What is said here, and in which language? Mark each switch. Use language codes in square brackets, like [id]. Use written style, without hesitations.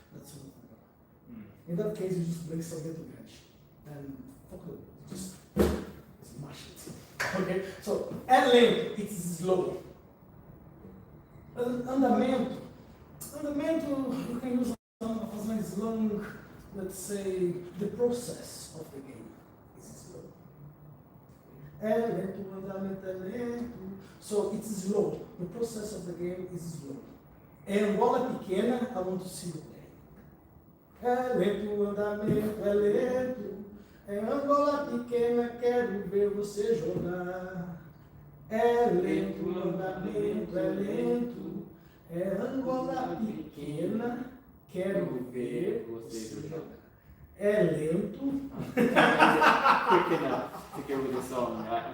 [en] That's not Angola. In that case, you just bring some little edge and fuck it, just smash it. Okay, so at length, it's slow. Andamento. Andamento, you can use as nice long, let's say, the process of the game is slow. [pt] É lento, o andamento é lento. [en] So it's slow. The process of the game is slow. And bola pequena, I want to see you play. [pt] É lento, o andamento é lento. É Angola pequena, quero ver você jogar. É lento, o andamento é lento. É Angola pequena, quero ver você jogar. É lento. [en] Quick enough to go with the song, right?